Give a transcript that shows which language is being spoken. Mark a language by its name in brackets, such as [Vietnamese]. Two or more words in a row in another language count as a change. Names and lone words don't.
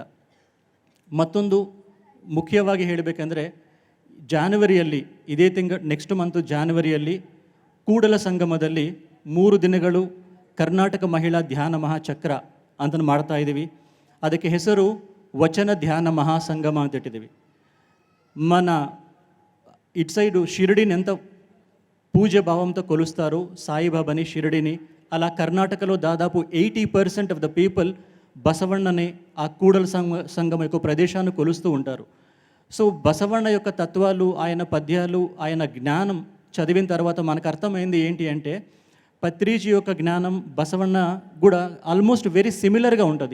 [Kannada] ಮತ್ತೊಂದು ಮುಖ್ಯವಾಗಿ ಹೇಳಬೇಕೆಂದರೆ ಜಾನ್ವರಿಯಲ್ಲಿ, ಇದೇ [English] next month [Kannada] ಜಾನ್ವರಿಯಲ್ಲಿ ಕೂಡಲ ಸಂಗಮದಲ್ಲಿ 3 ದಿನಗಳು ಕರ್ನಾಟಕ ಮಹಿಳಾ ಧ್ಯಾನ ಮಹಾಚಕ್ರ ಅಂತ ಮಾಡ್ತಾ ಇದ್ದೀವಿ. ಅದಕ್ಕೆ ಹೆಸರು ವಚನ ಧ್ಯಾನ మహాసంగమ ಅಂತ ಇಟ್ಟಿದ್ದೀವಿ. [Telugu] మన ఇటు సైడు షిరిడిని ఎంత పూజ భావంతో కొలుస్తారు, సాయిబాబాని, షిరిడిని, అలా కర్ణాటకలో దాదాపు 80% [English] of the people [Telugu] బసవಣ್ಣని, ఆ కూడల సంగమ యొక్క ప్రదేశాన్ని కొలుస్తూ ఉంటారు. సో బసవಣ್ణ యొక్క తత్వాలు, ఆయన పద్యాలు, ఆయన జ్ఞానం చదివిన తర్వాత మనకు అర్థమైంది ఏంటి అంటే పత్రిజీ యొక్క జ్ఞానం బసవಣ್ణ కూడా [English] almost very similar [Telugu] ఉంటుంది.